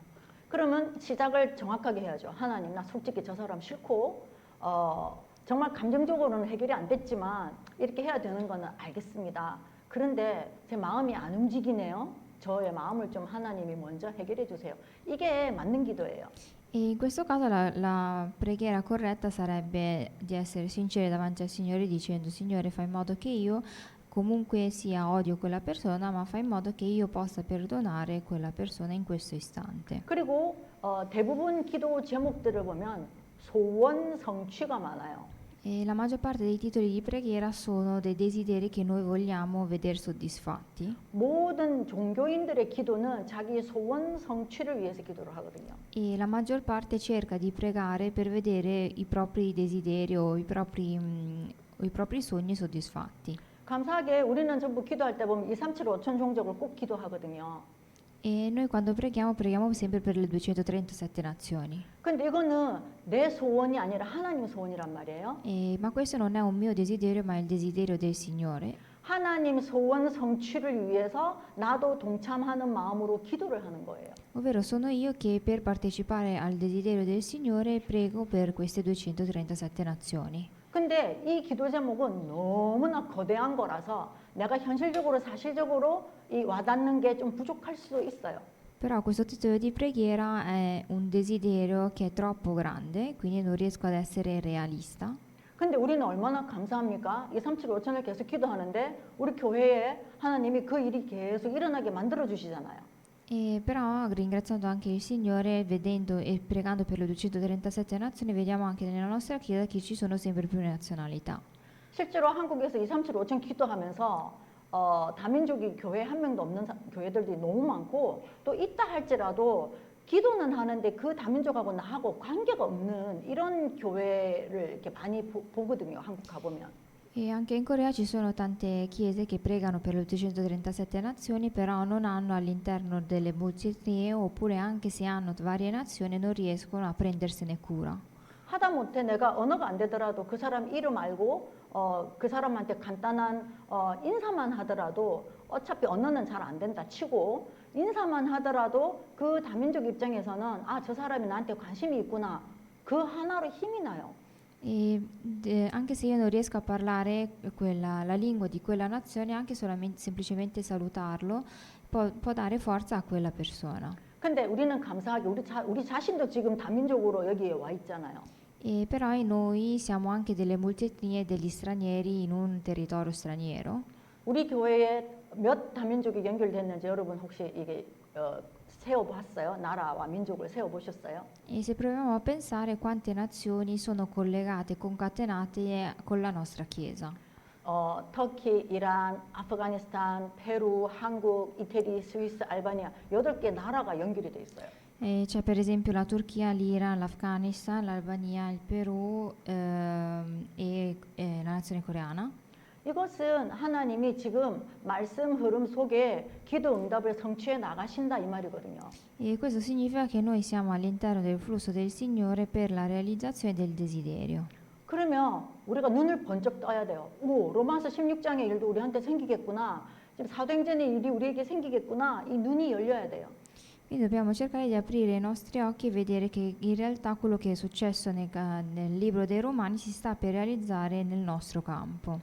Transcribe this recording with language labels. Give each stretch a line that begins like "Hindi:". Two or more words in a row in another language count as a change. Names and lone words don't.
Korean: 그러면 시작을 정확하게 해야죠. 하나님, 나 솔직히 저 사람 싫고 정말 감정적으로는 해결이 안 됐지만 이렇게 해야 되는 거는 알겠습니다. 그런데 제 마음이 안 움직이네요. 저의 마음을 좀 하나님이 먼저 해결해 주세요. 이게 맞는 기도예요.
Italian: E in questo caso la preghiera corretta sarebbe di essere sinceri davanti al Signore dicendo Signore fai in modo che io comunque sia odio quella persona ma fai in modo che io possa perdonare quella persona in questo istante.
Korean: 그리고 대부분 기도 제목들을 보면 소원 성취가 많아요.
Italian: E la maggior parte dei titoli di preghiera sono dei desideri che noi vogliamo vedere soddisfatti.
Korean: 모든 종교인들의 기도는 자기 소원 성취를 위해서 기도를 하거든요.
Italian: E la maggior parte cerca di pregare per vedere i propri desideri o i propri sogni soddisfatti.
Korean: 감사하게 우리는 전부 기도할 때 보면 2, 3, 7, 5천 종족을 꼭 기도하거든요.
Italian: E noi quando preghiamo sempre per le 237 nazioni.
Korean: 근데 이거는 내 소원이 아니라 하나님 소원이란 말이에요.
Italian: Ma questo non è un mio desiderio, ma è il desiderio del Signore.
Korean: 하나님 소원 성취를 위해서 나도 동참하는 마음으로 기도를 하는 거예요.
Italian: Ovvero sono io che per partecipare al desiderio del Signore prego per queste 237 nazioni.
Korean: 근데 이 기도 제목은 너무나 거대한 거라서 내가 현실적으로 사실적으로 이 와닿는 게 좀 부족할 수도 있어요.
Italian: Però questo titolo di preghiera è un desiderio che è troppo grande, quindi non riesco ad essere realista.
Korean: 근데 우리는 얼마나 감사합니까? 2, 3, 7, 5천을 계속 기도하는데 우리 교회에 하나님이 그 일이 계속 일어나게 만들어 주시잖아요.
Italian: E però ringraziando anche il Signore, vedendo e pregando per le 237 nazioni, vediamo anche nella nostra Chiesa che ci sono sempre più nazionalità.
Korean: 실제로 한국에서 2, 3, 7, 5천 기도하면서 다민족이 교회 한 명도 없는 교회들이 너무 많고 또 있다 할지라도 기도는 하는데 그 다민족하고 나하고 관계가 없는 이런 교회를 이렇게 많이 보거든요. 한국 가보면.
Italian: E anche in Corea ci sono tante chiese che pregano per le 837 nazioni, però non hanno all'interno delle multietnie, oppure anche se hanno varie nazioni non riescono a prendersene cura.
Korean: 하다못해 내가 언어가 안 되더라도 그 사람 이름 알고 그 사람한테 간단한 인사만 하더라도 어차피 언어는 잘 안 된다 치고 인사만 하더라도 그 다민족 입장에서는 아, 저 사람이 나한테 관심이 있구나. 그 하나로 힘이 나요.
Italian: Anche se io non riesco a parlare la lingua di quella nazione, anche solamente semplicemente salutarlo può dare forza a quella persona.
Korean: 근데 우리는 감사하게 우리 자신도 지금 다민족으로 여기에 와 있잖아요.
Italian: Però noi siamo anche delle multietnie degli stranieri in un territorio straniero.
Korean: 우리 교회에 몇 다민족이 연결됐는지 여러분 혹시 이게 세어봤어요? 나라와 민족을 세어보셨어요?
Italian: E se proviamo a pensare quante nazioni sono collegate, concatenate con la nostra Chiesa.
Korean: 터키, 이란, 아프가니스탄, 페루, 한국, 이태리, 스위스, 알바니아 8개 나라가 연결이 돼 있어요.
Italian: C'è per esempio la Turchia, l'Iran, l'Afghanistan, l'Albania, il Perù e la nazione coreana.
Korean: 이것은 하나님이 지금 말씀 흐름 속에 기도 응답을 성취해 나가신다 이 말이거든요.
Italian: E questo significa che noi siamo all'interno del flusso del Signore per la realizzazione del desiderio.
Korean: 그러면 우리가 눈을 번쩍 떠야 돼요. 오, 로마서 16장의 일도 우리한테 생기겠구나. 지금 사도행전의 일이 우리에게 생기겠구나. 이 눈이 열려야 돼요.
Italian: Quindi dobbiamo cercare di aprire i nostri occhi e vedere che in realtà quello che è successo nel libro dei Romani si sta per realizzare nel nostro campo.